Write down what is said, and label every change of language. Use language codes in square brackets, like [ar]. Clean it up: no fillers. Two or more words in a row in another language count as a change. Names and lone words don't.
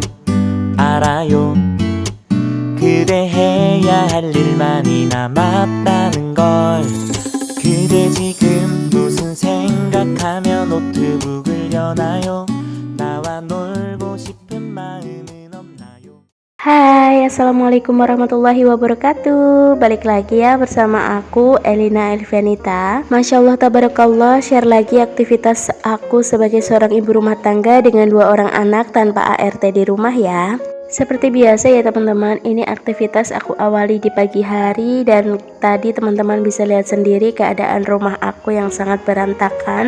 [ko] 알아요. 그대 해야 할 일만이 남았다는 걸. 그대 지금 무슨 생각하며 노트북을 여나요? 나와 놀고 싶은 마음은 없나요? [ar] Hai, السلام عليكم ورحمة الله وبركاته. [id] Balik lagi ya bersama aku Elina Elvianita. [ar] ما شاء الله تبارك الله, [id] share lagi aktivitas aku sebagai seorang ibu rumah tangga dengan 2 orang anak tanpa ART di rumah ya. Seperti biasa ya teman-teman, ini aktivitas aku awali di pagi hari dan tadi teman-teman bisa lihat sendiri keadaan rumah aku yang sangat berantakan.